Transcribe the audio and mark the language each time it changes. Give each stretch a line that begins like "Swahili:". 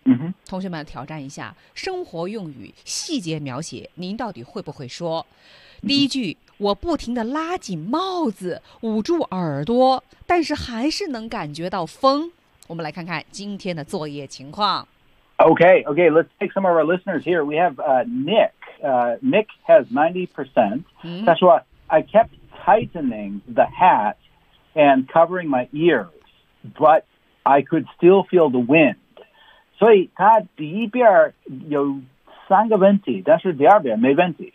Chinese: Mm-hmm. 同学们挑战一下生活用语细节描写，您到底会不会说？第一句， mm-hmm. 我不停地拉紧帽子，捂住耳朵，但是还是能感觉到风。我们来看看今天的作业情况。
English: Okay, let's take some of our listeners here. We have Nick. Nick has 90%. That's why I kept tightening the hat and covering my ears, but I could still feel the wind.
Chinese: 所以他第一边有三个问题，但是第二边没问题。